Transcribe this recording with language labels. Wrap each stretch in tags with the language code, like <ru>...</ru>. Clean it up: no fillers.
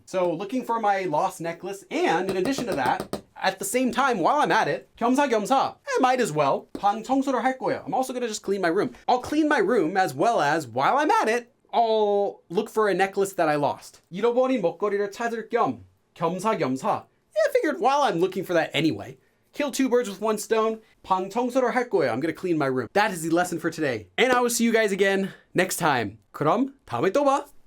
<en>So looking for my lost necklace. And in addition to that, at the same time, while I'm at it, 겸사겸사, I might as well,</en> <ko>방 청소를 할 거예요.</ko> <en>I'm also going to just clean my room. I'll clean my room as well as, while I'm at it, I'll look for a necklace that I lost.</en> <ko>잃어버린 먹거리를 찾을 겸, 겸사겸사.</ko> <en>I figured while I'm looking for that anyway, kill two birds with one stone,</en> <ko>방 청소를 할 거예요.</ko> <en>I'm going to clean my room. That is the lesson for today. And I will see you guys again next time.</en> <ko>그럼 다음에 또 봐.</ko>